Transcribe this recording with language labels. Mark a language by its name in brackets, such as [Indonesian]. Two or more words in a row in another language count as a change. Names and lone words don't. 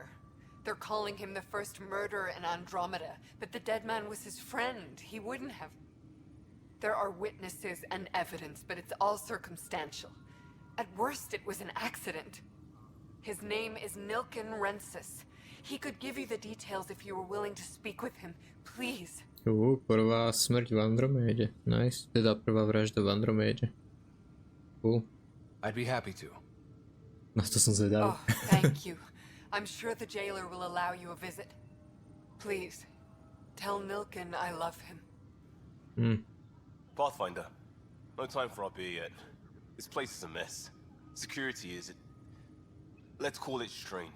[English] They're calling him the first murderer in Andromeda, but the dead man was his friend. He wouldn't have... There are witnesses and evidence, but it's all circumstantial. At worst, it was an accident. His name is Nilken Rensis. He could give you the details if you were willing to speak with him. Please. [Slovak] Prvá smrť v Andromede. Nice. Teda prvá vražda v Andromede. Cool. [English] I'd be happy to. [Slovak] Na to som zvedavý. [English] Oh, thank you. I'm sure the jailer will allow you a visit. Please, tell Nilken I love him. Pathfinder, no time for our beer yet. This place is a mess. Security is... let's call it strained.